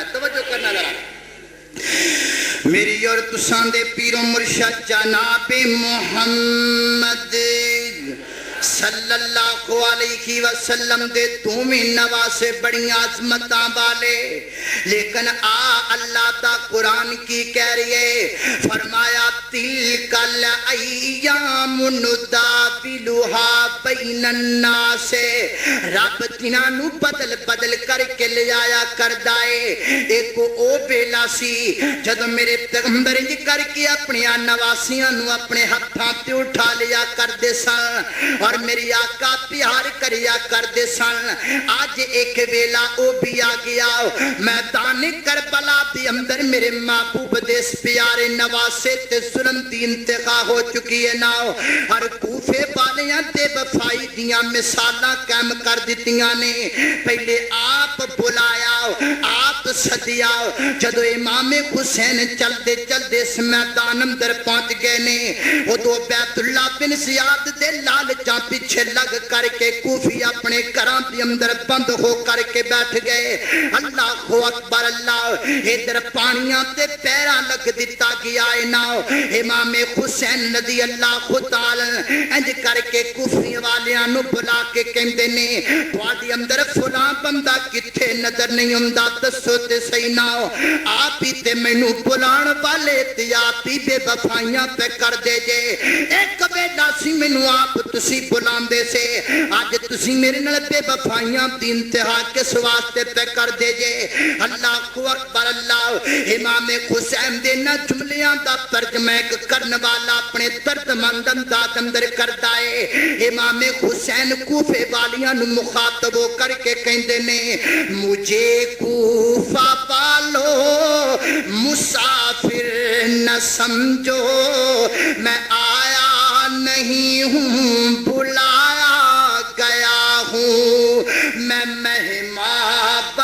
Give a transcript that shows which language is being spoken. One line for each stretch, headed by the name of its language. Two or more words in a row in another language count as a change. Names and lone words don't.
Punjabi: توجہ کرنا ذرا، میری اور تساں دے پیر و مرشد جناب محمد
Arabic: صلی اللہ علیہ وسلم
Punjabi: دے دوویں نواسے بڑی عظمتاں والے، لیکن اللہ دا قرآن کی کہہ رہی ہے؟
Arabic: فرمایا تلک الایام نداولھا بین الناس،
Punjabi: رب دناں نو بدل بدل کر کے لے آیا کردا ہے۔ ایک او ویلا سی جدوں میرے پیغمبر انج کر کے اپنی نواسیاں نو اپنے ہتھاں تے اٹھا لیا کردے سن اور میری آقا پیار کریا کردے سن۔ آج ایک ویلا او بھی آ گیا، میدان کربلا دی اندر میرے محبوب دے پیارے نواسے تے ظلم دی انتہا ہو چکی ہے نا، ہر کوفے والیاں تے وفائی دیاں مثالاں قائم کر دتیاں نے۔ پہلے آپ بلایا، آپ سدیا، جدو امام حسین چلدے چلدے اس میدان اندر پہنچ گئے نے، ادو بیت اللہ بن زیاد دے لالچاں پیچھے لگ کر کے کوفی اپنے گھراں دے اندر بند ہو کر کے بیٹھ گئے۔
Arabic: اللہ اکبر اللہ،
Punjabi: ادھر پانیاں تے پیراں لگ دتا گیا ہے نا، امام حسین
Arabic: رضی اللہ تعالی
Punjabi: انج کر کے کوفی والیاں نو بلا کے کہندے نے تواڈے اندر فلاں بندہ کتھے نظر نہیں ہوندا، دسو تے صحیح نا، آپ ہی تے مینوں بلان والے تے آپ ہی بے وفائیاں پہ کر دے جے۔ ایک ویلا سی مینوں آپ تسی بلاندے سے، اج تسی میرے نال بے وفائیاں دی انتہا کس واسطے پہ کر دے جے؟
Arabic: اللہ اکبر اللہ،
Punjabi: امام حسین دے نہ جملیاں دا ترجمہ کرن والا اپنے درد مند انداز اندر کردا ہے۔ امام حسین کوفے والیاں نو مخاطب ہو کر کے کہندے نے
Urdu: مجھے کوفہ والو مسافر نہ سمجھو، میں آیا نہیں ہوں بلایا گیا ہوں، میں مہمان